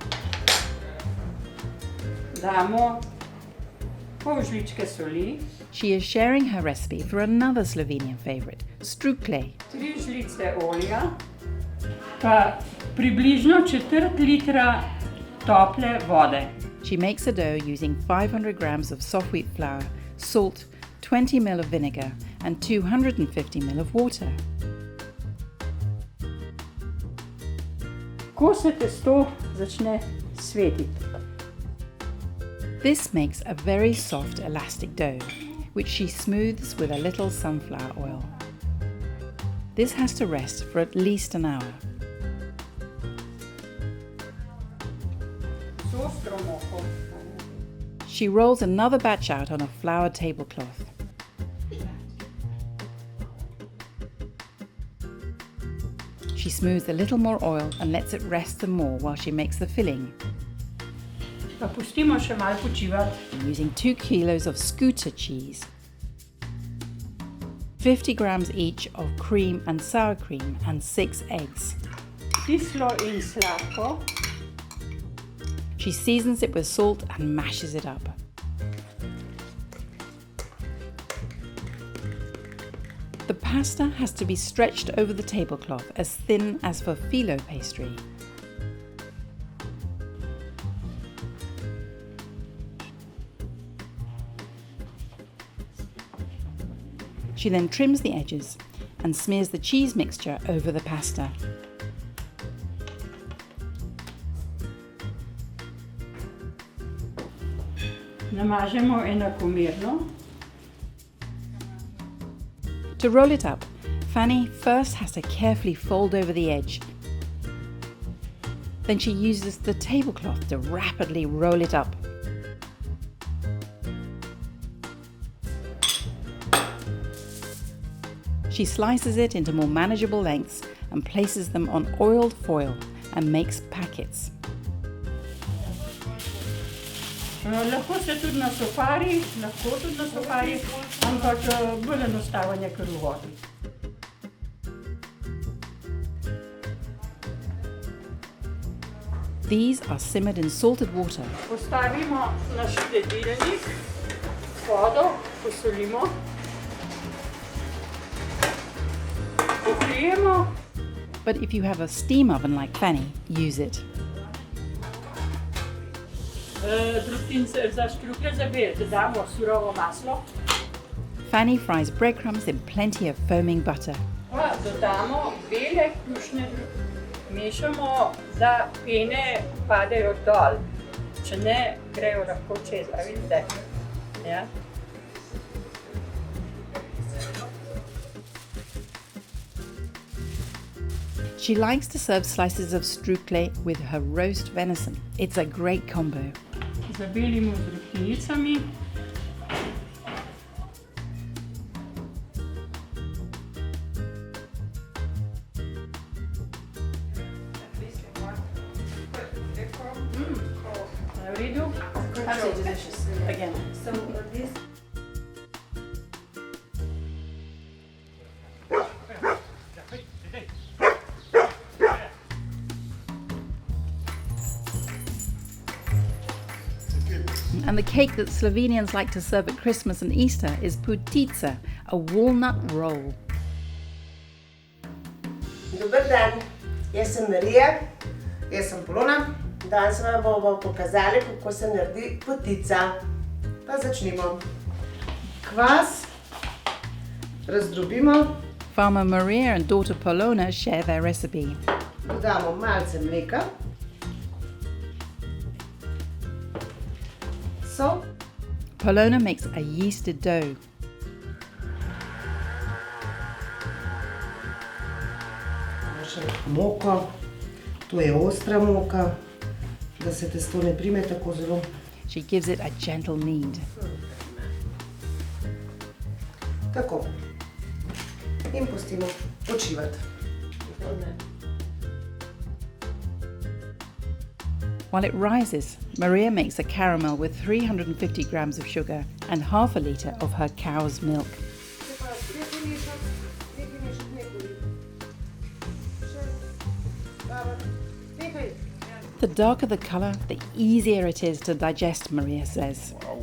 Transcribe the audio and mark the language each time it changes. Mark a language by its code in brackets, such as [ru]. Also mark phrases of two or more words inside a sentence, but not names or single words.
[sl] Damo pol žličke soli. [en] She is sharing her recipe for another Slovenian favorite, strukle. [sl] 3 žlice olja, pa približno 1/4 litra tople vode. [en] She makes a dough using 500 grams of soft wheat flour, salt, 20 ml of vinegar and 250 ml of water. [sl] Ko se testo začne svetiti. [en] This makes a very soft elastic dough, which she smooths with a little sunflower oil. This has to rest for at least an hour. She rolls another batch out on a floured tablecloth. She smooths a little more oil and lets it rest some more while she makes the filling. [sl] Pa pustimo še malo počivati. [en] Using 2 kilos of scooter cheese, 50 grams each of cream and sour cream and 6 eggs. [sl] kislo in sladko. [en] She seasons it with salt and mashes it up. The pasta has to be stretched over the tablecloth as thin as for filo pastry. She then trims the edges and smears the cheese mixture over the pasta. [sl] Namažemo enakomerno. [en] To roll it up, Fanny first has to carefully fold over the edge. Then she uses the tablecloth to rapidly roll it up. She slices it into more manageable lengths and places them on oiled foil and makes packets. [sl] Lahko se tudi na sofari, ampak bolj enostaven je kar v vodi. [en] These are simmered in salted water. [sl] Postavimo na štedilnik, vodo posolimo, pokrijemo. [en] But if you have a steam oven like Fanny, use it. [sl] Za štruklje za bel dodamo surovo maslo. [en] Fanny fries breadcrumbs in plenty of foaming butter. [sl] Pa dodamo bele krušne, mešamo, da pene padejo dol. Če ne, grejo lahko čez, a vidite? Ja. [en] She likes to serve slices of strukle with her roast venison. It's a great combo. [sl] Zabelimo z drobtinicami. V redu? [en] Absolutely delicious. Again. So this And the cake that Slovenians like to serve at Christmas and Easter is putica, a walnut roll. [sl] Dober dan, jaz sem Marija, jaz sem Polona. Danes vam bomo pokazali, kako se naredi potica. Pa začnimo. Kvas razdrobimo, [en] Farmer Maria and daughter Polona share their recipe. [sl] dodamo malce mleka, sol, [en] Polona makes a yeasted dough. [sl] še moko, to je ostra moka, da se testo ne prime tako zelo. [en] She gives it a gentle knead. [sl] Tako. In pustimo počivati. [en] While it rises, Maria makes a caramel with 350 grams of sugar and half a litre of her cow's milk. The darker the colour, the easier it is to digest, Maria says.